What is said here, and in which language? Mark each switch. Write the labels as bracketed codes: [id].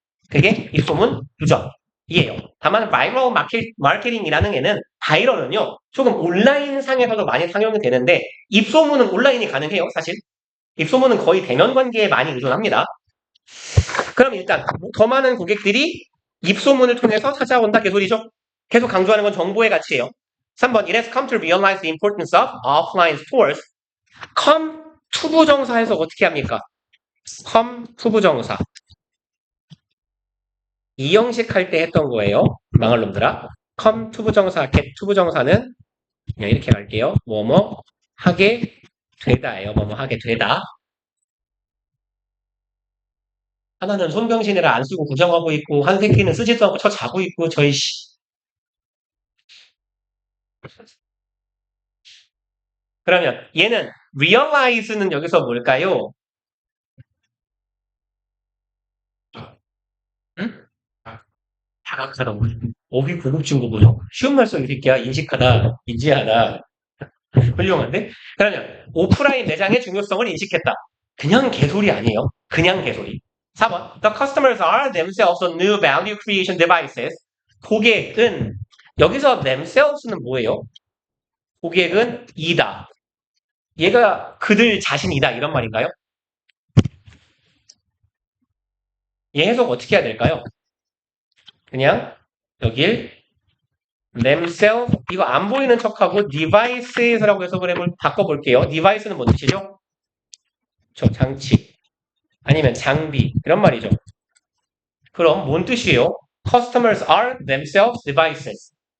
[ko] 그게 입소문 누적이에요. 다만 바이럴 마케팅이라는 애는 바이럴은요. 조금 온라인 상에서도 많이 상용이 되는데 입소문은 온라인이 가능해요. 사실. 입소문은 거의 대면 관계에 많이 의존합니다. 그럼 일단 더 많은 고객들이 입소문을 통해서 찾아온다 개소리죠. 계속 강조하는 건 정보의 가치예요. [en] 3번 It has come to realize the importance of offline stores. [ko] come 투부정사에서 어떻게 합니까? come 투부정사. 이형식 할 때 했던 거예요. 망할 놈들아. come 투부정사, get 투부정사는 그냥 이렇게 갈게요. 뭐뭐 하게 되다예요. 뭐뭐 하게 되다. 하나는 손병신이라 안 쓰고 구정하고 있고 한 새끼는 쓰지도 않고 쳐 자고 있고 저희 씨. 그러면 얘는 realize는 여기서 뭘까요? 응? 다각하다. 어휘 고급진 거보죠. 쉬운 말씀 이 새끼야. 인식하다, 인지하다. 훌륭한데? 그러면 오프라인 매장의 중요성을 인식했다. 그냥 개소리 아니에요. 그냥 개소리. 4번. [en] The customers are themselves a new value creation devices. [ko] 고객은 여기서 themselves는 뭐예요? 고객은 이다. 얘가 그들 자신이다 이런 말인가요? 얘 해석 어떻게 해야 될까요? 그냥 여길 themselves 이거 안 보이는 척하고 devices라고 해석을 바꿔볼게요. device는 뭔 뜻이죠? 저 장치 아니면 장비 이런 말이죠. 그럼 뭔 뜻이에요? [en] Customers are themselves devices.